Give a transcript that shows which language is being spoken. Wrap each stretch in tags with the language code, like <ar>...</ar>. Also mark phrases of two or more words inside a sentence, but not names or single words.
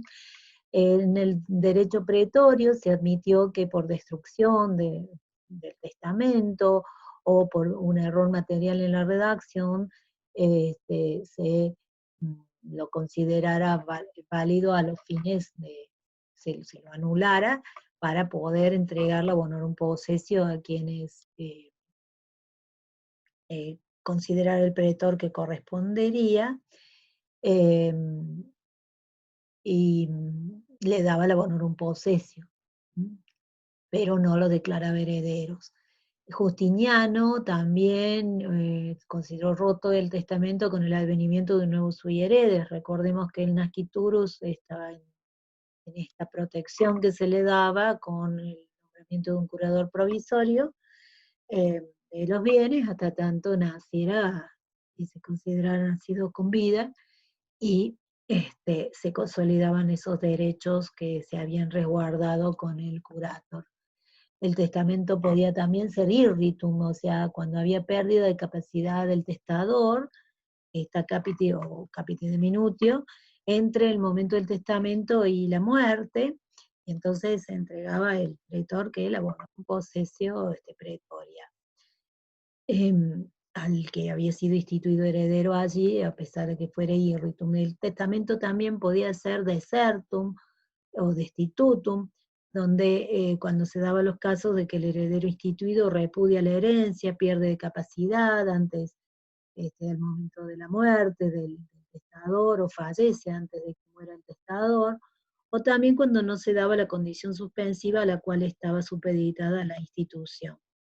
<es>En el derecho pretorio se admitió que por destrucción del testamento o por un error material en la redacción, se lo considerara válido a los fines de, se lo anulara para poder entregarlo a</es> <la>bonorum possessio</la> <es>a quienes considerara el pretor que correspondería, eh, y le daba la</es> <la>bonorum possessio,</la> <es>pero no lo declaraba herederos. Justiniano también consideró roto el testamento con el advenimiento de un nuevo</es> <la>sui heredes.</la> <es>Recordemos que el nasciturus estaba en esta protección que se le daba con el nombramiento de un curador provisorio de los bienes hasta tanto naciera y se considerara nacido con vida, y se consolidaban esos derechos que se habían resguardado con el curator. El testamento podía también ser irritum, o sea, cuando había pérdida de capacidad del testador, esta capiti o</es> <la>capiti de minutio,</la> <es>entre el momento del testamento y la muerte, y entonces se entregaba el pretor que elaboró un</es> <la>posesio pretoria.</la> <es>Al que había sido instituido heredero allí, a pesar de que fuera irritum. El testamento también podía ser desertum o destitutum, donde cuando se daban los casos de que el heredero instituido repudia la herencia, pierde de capacidad antes del momento de la muerte del testador, o fallece antes de que muera el testador, o también cuando no se daba la condición suspensiva a la cual estaba supeditada la institución.</es>